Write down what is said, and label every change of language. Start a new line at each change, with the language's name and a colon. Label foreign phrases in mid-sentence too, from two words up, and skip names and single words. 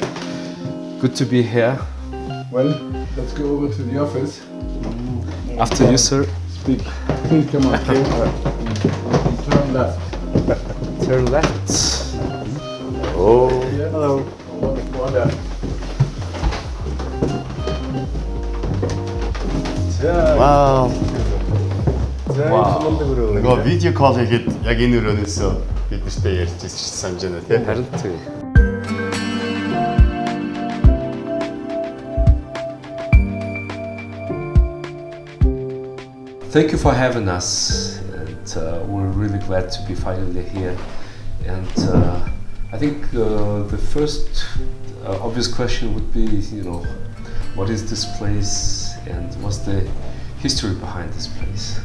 English: Good to be here. Well, let's go over to the office. After you, sir. Speak. Come on, turn left. Turn left. Oh. Hello. Wonder. Вау. Wow.
Mongolian: Нөгөө видео колл хийхэд яг энэ өрөөнөөс бид нартай ярьж ирсэн санаж байна тий. Харин тийм.
English: Thank you for having us, and we're really glad to be finally here. And I think the first obvious question would be, what is this place and what's the history behind this place?